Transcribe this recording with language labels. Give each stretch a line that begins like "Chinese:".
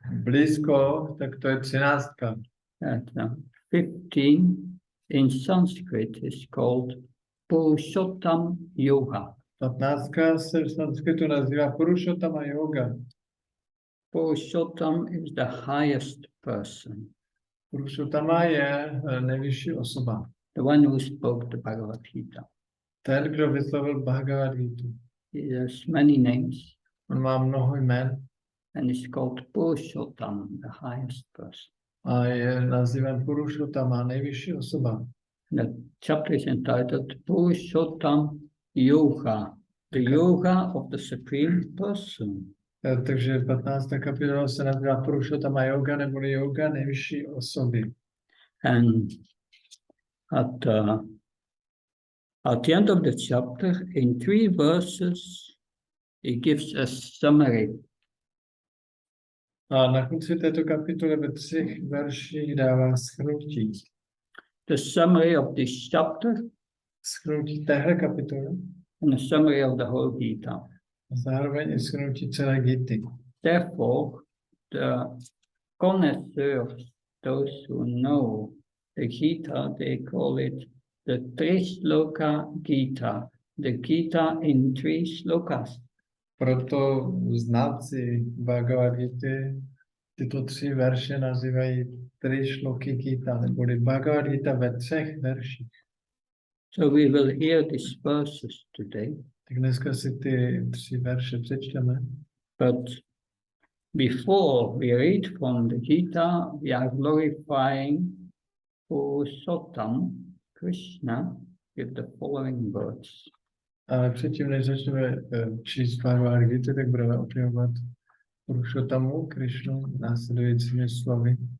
Czech: Blízko, tak to je 13.
English: 15 in Sanskrit is called Purushottam Yoga.
Czech: 15 se v sanskritu nazývá Purushottama yoga.
English: Purushottam is the highest person.
Czech: Purushottama je nejvyšší osoba.
English: The one who spoke the Bhagavad Gita.
Czech: Ten, kdo vyslovil Bhagavad Gita.
English: He has many names.
Czech: On má mnoho jmen.
English: And is called Purushottam, the highest person.
Czech: A je nazývan Purushottama, nejvyšší osoba.
English: The chapter is entitled Purushottam Yoga, the yoga of the Supreme Person.
Czech: Takže 15. kapitola se nazývá Purushottama yoga, neboli yoga nejvyšší osoby.
English: And at the end of the chapter, in 3 verses, he gives a summary.
Czech: A na konci této kapitoly ve 3 verších dává shrnutí.
English: The summary of this chapter
Czech: Shrnutí téhle kapitoly.
English: and a summary of the whole Gita.
Czech: A zároveň i shrnutí celé Gity.
English: Therefore, the connoisseurs those who know the Gita, they call it the Trishloka Gita, the Gita in 3 shlokas.
Czech: Proto znalci Bhagavad Gita tyto 3 verše nazývají Trishloki Gita, neboli Bhagavad Gita ve 3 verších.
English: So we will hear these verses today.
Czech: Tak dneska si ty 3 verše přečteme.
English: But before we read from the Gita, we are glorifying Purushottam, Krishna, with the following words.
Czech: Ale předtím, než začneme číst Bhagavad Gita, tak budeme opěvovat Purushottamu, Krishnu, následujícími slovy.